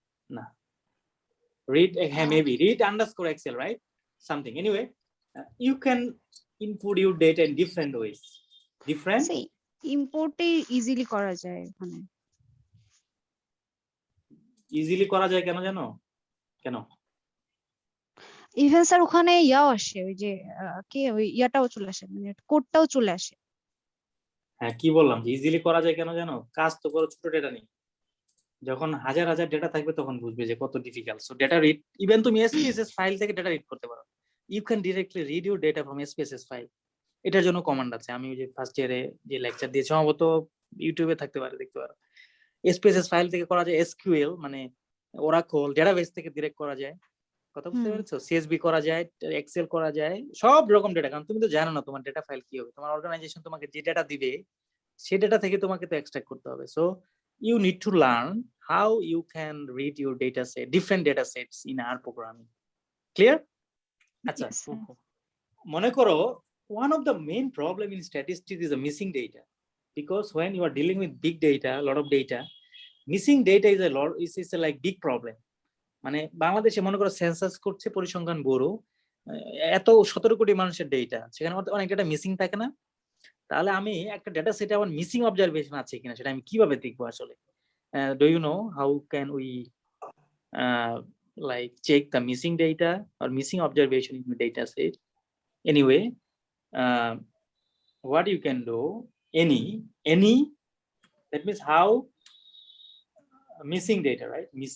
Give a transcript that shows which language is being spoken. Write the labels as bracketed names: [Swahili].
[English] না, read maybe read underscore excel, right? Something anyway, you can input your data in different ways, different [Bangla] ইম্পোর্টে easily করা যায় ওখানে। easily করা যায় কেন জানো? কেন? ইভেন স্যার ওখানে ইয়াও আসে, ওই যে কি ওই ইয়াটাও চলে আসে, মানে কোডটাও চলে আসে। হ্যাঁ কি বললাম যে ইজিলি করা যায় কেন জানো? কাজ তো করো ছোট ডেটা নিয়ে, যখন হাজার হাজার ডেটা থাকবে তখন বুঝবে যে কত difficult. So data read, even তুমি এসপিএসএস ফাইল থেকে ডেটা রিড করতে পারো। [English] You can directly read your data from SPSS file. [Bangla] এটার জন্য কমান্ড আছে, আমি ওই যে ফার্স্ট ইয়ারে যে লেকচার দিয়েছি সম্ভবত ইউটিউবে থাকতে পারে, দেখতে পারো। এসপিএসএস ফাইল থেকে করা যায়, এসকিউএল মানে ওরাকল ডেটাবেস থেকে ডিরেক্ট করা যায়। কথা বুঝতে পেরেছো? সিএসবি করা যায়, এক্সেল করা যায়, সব রকম ডেটা। কারণ তুমি তো জানো না তোমার ডেটা ফাইল কি হবে, তোমার অর্গানাইজেশন তোমাকে যে ডেটা দিবে সেই ডেটা থেকে তোমাকে তো এক্সট্রাক্ট করতে হবে। [English] So you need to learn how you can read your data set, different data sets in R programming. Clear? আচ্ছা Yes, sir. মনে করো one of the main problem in statistics is the missing data, because when you are dealing with big data, a lot of data, missing data is a lot, is a like big problem. [Bangla] মানে বাংলাদেশে মনে করো census করছে, পরিসংখ্যান bureau, এত 17 কোটি মানুষের data, সেখানে অনেক ডেটা মিসিং থাকে না? তাহলে আমি একটা ডেটা সেটে আমার মিসিং অবজারভেশন আছে কিনা সেটা আমি কিভাবে দেখবো আসলে? [English] Do you know how can we like check the missing data or missing observation in the data set? Anyway, what you can do, any that means how missing data, right?